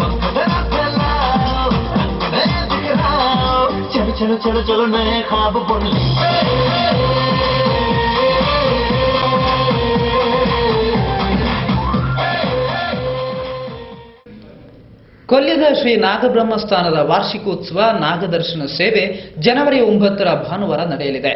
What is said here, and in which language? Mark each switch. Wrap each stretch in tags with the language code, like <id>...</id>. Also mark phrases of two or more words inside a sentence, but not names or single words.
<hi>चलो चलो चलो चलो नए ख्वाब बुन ले.</hi> <kn>ಕೊಲ್ಯದ ಶ್ರೀ ನಾಗಬ್ರಹ್ಮಸ್ಥಾನದ ವಾರ್ಷಿಕೋತ್ಸವ ನಾಗದರ್ಶನ ಸೇವೆ ಜನವರಿ 9 ಭಾನುವಾರ ನಡೆಯಲಿದೆ.</kn>